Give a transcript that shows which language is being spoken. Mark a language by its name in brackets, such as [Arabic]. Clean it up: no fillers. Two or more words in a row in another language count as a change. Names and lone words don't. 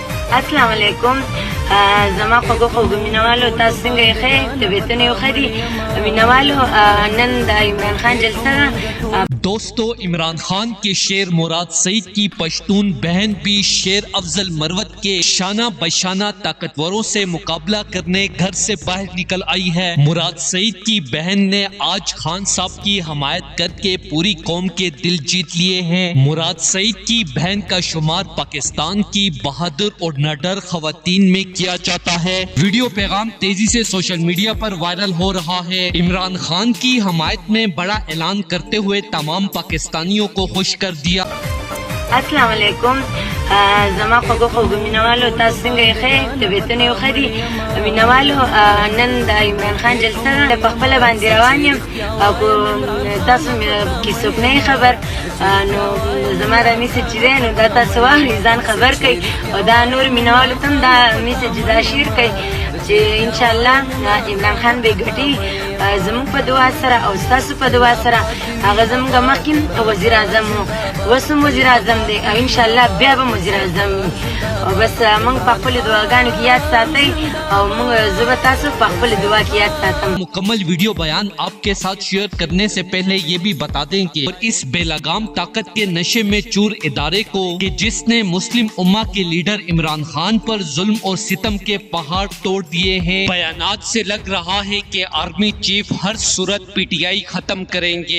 [Urdu] السلام علیکم. [Pashto] زما خوږو مینوالو تاسو څنګه یې ښه طبیعتونه یو ښه دي مینوالو نن د عمران خان جلسه ده। [Urdu] دوستو، عمران خان کے شیر مراد سعید کی پشتون بہن بھی شیر افضل مروت کے شانہ بشانہ طاقتوروں سے مقابلہ کرنے گھر سے باہر نکل آئی ہے. مراد سعید کی بہن نے آج خان صاحب کی حمایت کرکے پوری قوم کے دل جیت لیے ہیں. مراد سعید کی بہن کا شمار پاکستان کی بہادر اور نڈر خواتین میں کیا جاتا ہے. ویڈیو پیغام تیزی سے [English] social media [Urdu] پر وائرل ہو رہا ہے. عمران خان کی حمایت میں بڑا اعلان کرتے ہوئے تمام پاکستانیوں کو خوش کر دیا. السلام علیکم. [Pashto] زما خوږو مینوالو تاسو څنګه یې ښه طبیعتونه یو ښه دي مینوالو نن د عمران خان جلسه ده په خپله باندې روان یم او تاسو کې څوک نه خبر نو زما دا میسج چې دی نو دا تاسو واورئ ځان خبر کړئ او دا نور مینوالو ته هم دا میسج دا شیر کړئ چې انشاءالله عمران خان به ګټي زموږ په دعا سره او ستاسو په دعا سره هغه زموږ مخکې وزیر اعظم و اوس هم وزیر اعظم دی او انشاءالله بیا به وزیر اعظم او بس موږ په خپلو دعاګانو کې یاد ساتئ او موږ زه به تاسو په خپلو دعا کې یاد ساتم। [Urdu] مکمل ویڈیو بیان آپ کے ساتھ شیئر کرنے سے پہلے یہ بھی بتا دیں کہ اس بےلگام طاقت کے نشے میں چور ادارے کو کہ جس نے مسلم امہ کے لیڈر عمران خان پر ظلم اور ستم کے پہاڑ توڑ دیے ہیں. بیانات سے لگ رہا ہے کہ [English] army chief [Urdu] ہر صورت پی ٹی آئی ختم کریں گے.